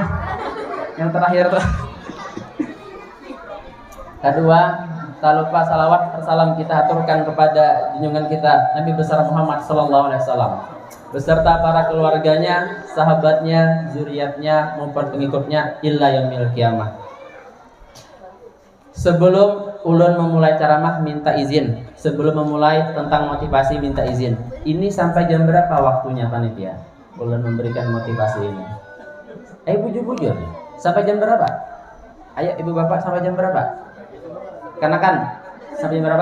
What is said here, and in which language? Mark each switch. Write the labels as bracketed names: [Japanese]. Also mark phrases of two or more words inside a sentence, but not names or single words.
[Indonesian] Yang terakhir tuh. Kedua, tak lupa salawat salam kita aturkan kepada junjungan kita Nabi besar Muhammad [Arabic] sallallahu alaihi wasallam [Indonesian] beserta para keluarganya, sahabatnya, zuriatnya maupun pengikutnya [Arabic] illa yaumil qiyamah. [Banjar] Sebelum ulun memulai ceramah minta izin. [Indonesian] Sebelum memulai tentang motivasi minta izin. Ini sampai jam berapa waktunya panitia? [Banjar] Ulun memberikan motivasi ini. Bujur-bujur. Sampai jam berapa? [Indonesian] Ayo ibu bapak, sampai jam berapa? Kanakan sampai jam berapa?